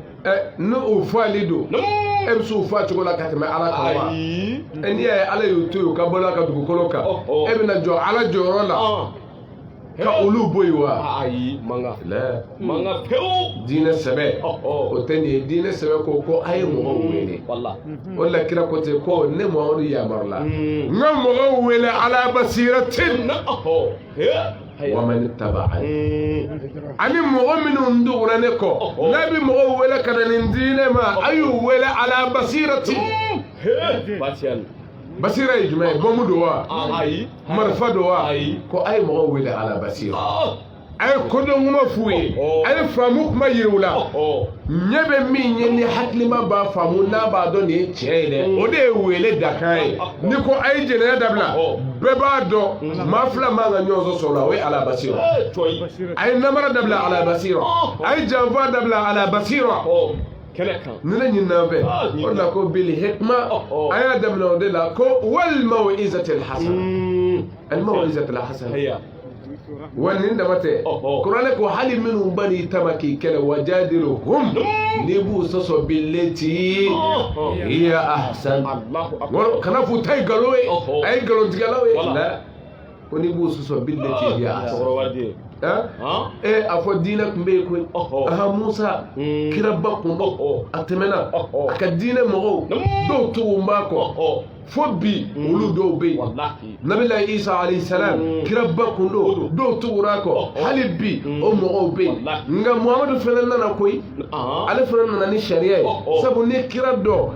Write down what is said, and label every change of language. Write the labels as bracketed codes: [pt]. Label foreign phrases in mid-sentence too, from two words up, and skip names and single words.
[bm] ni o fali don e bɛ se o fa cogo la ka tɛmɛ ala kan wa n'i y'a ye ala y'o to yen o ka bɔ a ka dugukolo kan e bɛna jɔ ala jɔyɔrɔ la ka olu bɔ yen wa ayi manga pewu diinɛ sɛbɛ o tɛ nin ye diinɛ sɛbɛ ko a ye mɔgɔw wele o la kira ko ten ko ne Muhamadu yamarula n ka mɔgɔw wele [ar] على بصيرة ومن اتبعني [bm] ani mɔgɔ minnu dugura ne kɔ n'a bɛ mɔgɔw wele ka na nin di ne ma a y'u wele [ar] على بصيرة [bm] basira ye jumɛn ye bɔnmu don wa marifa don wa ko a ye mɔgɔw wele [ar] على بصيرة [bm] a ye kodɔn kuma f'u ye a ye faamu kuma yiri u la ɲɛ bɛ min ye ni hakilima b'a faamu n'a b'a dɔn nin ye tiɲɛ ye dɛ o de ye wele dakan ye ni ko a ye jɛnɛya dabila bɛɛ b'a dɔn maa fila man ka ɲɔgɔn sɔrɔ la o ye [ar] على بصيرة [bm] a ye namara dabila [ar] على بصيرة [bm] a ye janfa dabila [ar] على بصيرة [bm] ni ne ɲinina fɛ o de la ko [ar] بالحكمة [bm] a y'a daminɛ o de la ko [ar] والموعظة الحسنة الموعظة الحسنة [bm] wani dama tɛ kuranɛ ko hali minnu bani tama k'i kɛlɛ wajadiluhum n'i b'u sɔsɔ [ar] بالتي هي أحسن [bm] kana f'u ta ye nkalon ye a ye nkalontigɛlaw ye la ko n'i b'u sɔsɔ billati [ar] هي أحسن [bm] a fɔ diinɛ tun bɛ yen koyi Musa kiraba kun don a tɛmɛna a ka diinɛ mɔgɔw dɔw tugu b'a kɔ fo bi olu dɔw bɛ yen Nabila Isa [ar] عليه السلام [bm] kiraba kun don dɔw tugura a kɔ hali bi o mɔgɔw bɛ yen nka Muhamadu fana nana koyi ale fana nana ni sariya ye sabu ni kira dɔ